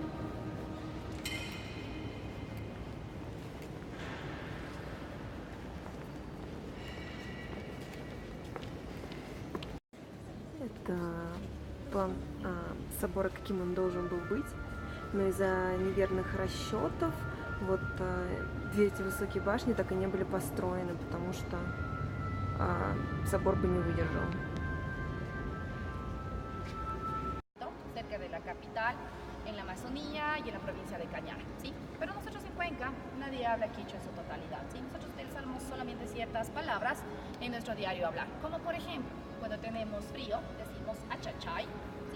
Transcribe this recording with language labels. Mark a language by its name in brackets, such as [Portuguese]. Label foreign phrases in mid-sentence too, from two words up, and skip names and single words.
[Russian] Это план собора, каким он должен был быть, но из-за неверных расчетов вот две эти высокие башни так и не были построены, потому что собор бы не выдержал. [Spanish] Cerca de la capital, en la Amazonía y en la provincia de Cañar, ¿sí? Pero nosotros en Cuenca nadie habla quichua en su totalidad, ¿sí? Nosotros utilizamos solamente ciertas palabras en nuestro diario hablar, como por ejemplo, cuando tenemos frío decimos achachay, ¿sí?